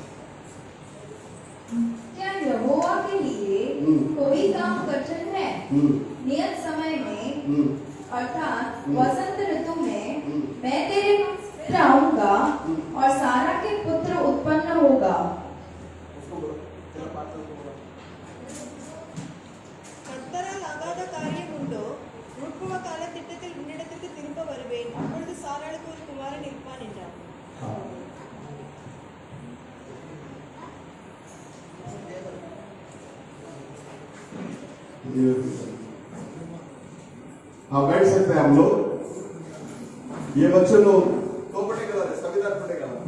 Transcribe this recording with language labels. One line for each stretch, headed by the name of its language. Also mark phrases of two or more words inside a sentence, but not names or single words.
Hindi: क्या यहोवा के लिए कोई काम कठिन है? नियत समय में अर्थात वसंत ऋतु में मैं तेरे पास फिर आऊंगा और सारा के पुत्र उत्पन्न होगा।
Tamil: கர்த்தரால் ஆகாத காரியம் உண்டோ? முற்புவ காலத்திட்டத்தில் உன்னிடத்திற்கு திரும்ப வருவேன், அப்பொழுது சாராளுக்கு ஒரு குமாரன் இருப்பான் என்றார்.
Hindi: हाँ, बैठ सकते हैं हम लोग। ये बच्चे लोग तो पढ़ेगा, संविधान पढ़ेगा।